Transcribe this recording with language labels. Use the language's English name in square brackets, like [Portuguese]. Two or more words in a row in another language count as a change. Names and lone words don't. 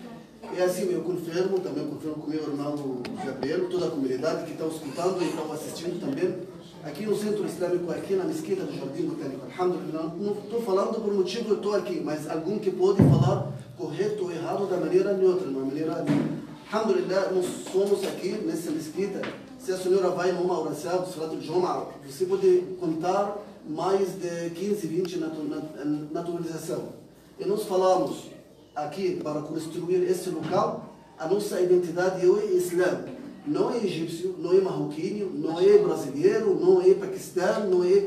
[Portuguese] E assim, eu confirmo com meu irmão Gabriel, toda a comunidade que está escutando e está assistindo também. aqui no Centro Islâmico, aqui na Mesquita do Jardim Botânico, alhamdulillah, não estou falando por motivo que eu estou aqui, mas algum que pode falar correto ou errado da maneira neutra, de uma maneira... Alhamdulillah, nós somos aqui nessa mesquita. Se a senhora vai numa oração, [Arabic] صلاة الجمعة, [Portuguese] você pode contar mais de 15, 20 naturalização. E nós falamos aqui, para construir esse local, a nossa identidade é o Islã. Não é egípcio, não é marroquino, não é brasileiro, não é paquistano, não é...